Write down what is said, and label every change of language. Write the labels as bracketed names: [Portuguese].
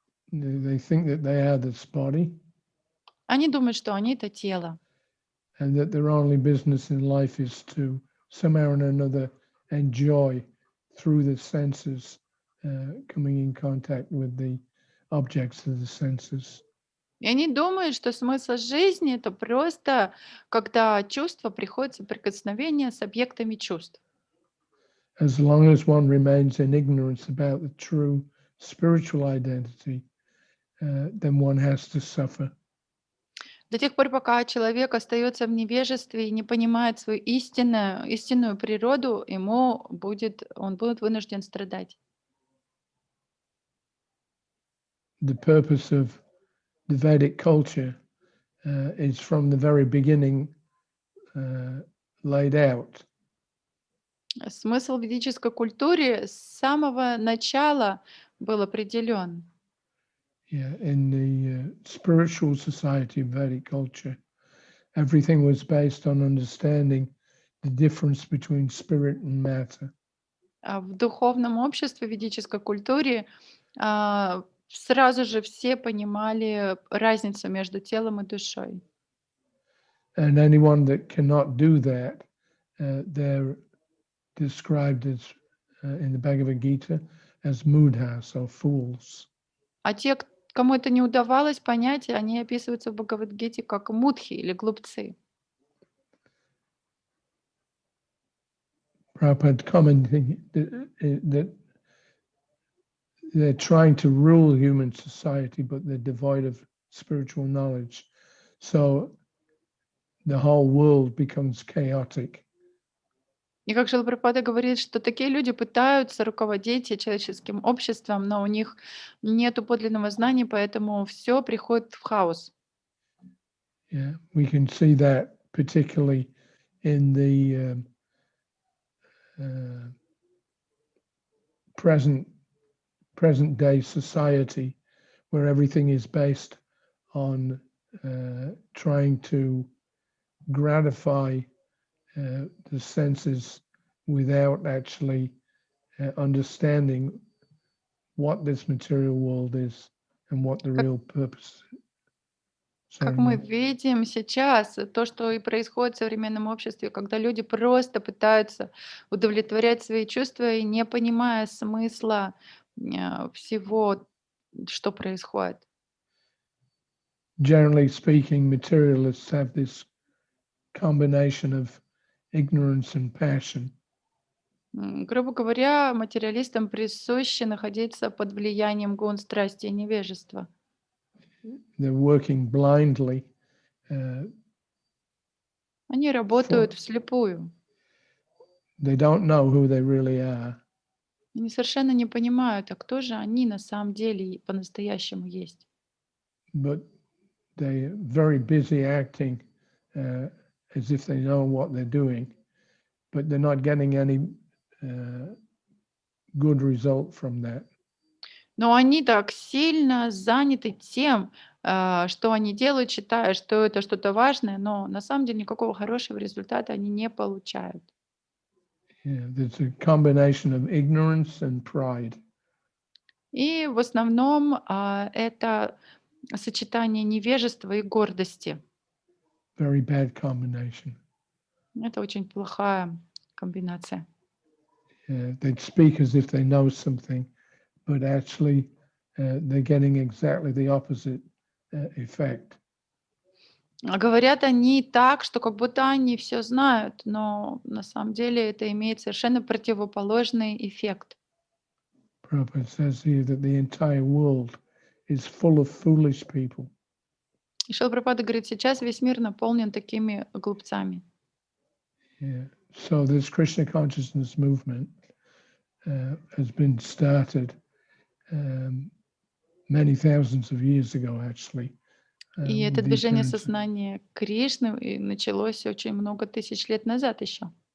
[English] They think that they are this body [Russian] Они думают, что они это тело. [English] and that their only business in life is to somehow or another enjoy through the senses, coming in contact with the objects of the senses. [Russian] И они думают, что смысл жизни это просто, когда чувства приходят в соприкосновение с объектами чувств. [English] As long as one remains in ignorance about the true spiritual identity, then one has to suffer. [Russian] До тех пор, пока человек остается в невежестве и не понимает свою истинную природу, он будет вынужден страдать. [English] The purpose of the Vedic culture is from the very beginning laid out. [Russian] Смысл ведической культуры с самого начала был определен. [English] Yeah, in the spiritual society of Vedic culture, everything was based on understanding the difference between spirit and matter. [Russian] А в духовном обществе, в ведической культуре сразу же все понимали разницу между телом и душой. [English] And anyone that cannot do that, they're described as in the Bhagavad-gitу as mudhas or fools. [Russian] А те, кому это не удавалось понять, они описываются в Бхагавад-гите как мудхи или глупцы. [English] Prabhupada commenting that they're trying to rule human society, but they're devoid of spiritual knowledge. So the whole world becomes chaotic. [Russian] И как Шрила Прабхупада говорит, что такие люди пытаются руководить человеческим обществом, но у них нет подлинного знания, поэтому все приходит в хаос. [English] Yeah, we can see that particularly in the present day society, where everything is based on trying to gratify the senses without actually understanding what this material world is and what the real purpose. [Russian] Как мы видим сейчас, то, что и происходит в современном обществе, когда люди просто пытаются удовлетворять свои чувства и не понимая смысла всего, что происходит. [English] Generally speaking, materialists have this combination of ignorance and passion. [Russian] Грубо говоря, материалистам присуще находиться под влиянием гун, страсти и невежества. [English] They're working blindly. [Russian] Они работают вслепую. [English] They don't know who they really are. [Russian] Они совершенно не понимают, а кто же они на самом деле по-настоящему есть. [English] But they're very busy acting as if they know what they're doing, but they're not getting any good result from that. [Russian] Но они так сильно заняты тем, что они делают, считая, что это что-то важное, но на самом деле никакого хорошего результата они не получают. [English] Yeah, there's a combination of ignorance and pride. [Russian] И в основном это сочетание невежества и гордости. [English] Very bad combination. [Russian] Это очень плохая комбинация. [English] They'd speak as if they know something, but actually they're getting exactly the opposite effect. [Russian] Говорят они так, что как будто они все знают, но на самом деле это имеет совершенно противоположный эффект. [English] Prabhupada says here that the entire world is full of foolish people. [Russian] И Шрила Прабхупада говорит, сейчас весь мир наполнен такими глупцами. [English] Yeah. So this Krishna consciousness movement has been started many thousands of years ago, actually. [Russian] И это движение сознания Кришны и началось очень много тысяч лет назад еще.